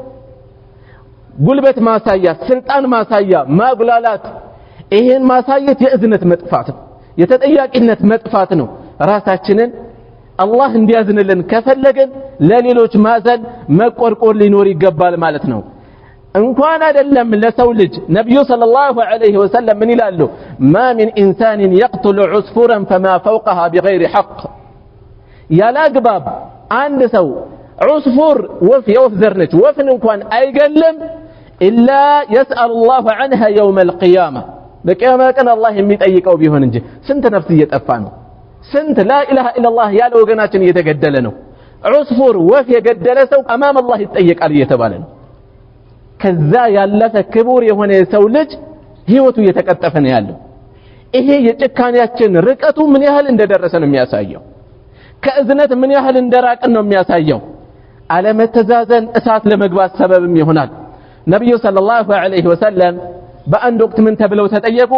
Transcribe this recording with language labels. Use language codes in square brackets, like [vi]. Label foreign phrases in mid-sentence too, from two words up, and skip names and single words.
[am] ጉልበት ማሳያ ስልጣን ማሳያ ማጉላላት ይሄን ማሳየት የእዝነት መጥፋት ነው። የተጠያቂነት መጥፋት ነው። ራሳችንን አላህ እንዲያዝንልን ከፈለገን ለሌሎች ማዘን መቆርቆር ሊኖር ይገባል ማለት ነው። እንኳን አይደለም ለሰው ልጅ ነብዩ [ar] صلى الله عليه وسلم [am] ምን ይላሉ? [ar] ما من انسان يقتل عصفورا فما فوقها بغير حق [am] ያላግባብ አንድ ሰው [ar] عصفور [am] ወፍ የወፍ ዘር ነች ወፍን እንኳን አይገልም [ar] إلا يسأل الله عنها يوم القيامة [am] በቂያማ ቀን አላህ የሚጠይቀው ቢሆን እንጂ ስንት ነፍስ እየጠፋ ነው። ስንት [ar] لا إله إلا [am] الله ያለ ወገናችን እየተገደለ ነው። عصفور ወፍ የገደለ ሰው [ar] أمام الله [am] ይጠየቃል እየተባለ ነው። ከዛ ያለፈ ክቡር የሆነ የሰው ልጅ ህይወቱ እየተቀጠፈ ነው ያለው። ይሄ የጭካኔያችን ርቀቱ ምን ያህል እንደደረሰ ነው የሚያሳየው። ከእዝነት ምን ያህል እንደራቅን ነው የሚያሳየው። አለመተዛዘን እሳት ለመግባት ሰበብም ይሆናል። ነብዩ [ar] صلى الله عليه وسلم [am] በአንድ ወቅት ምን ተብለው ተጠየቁ?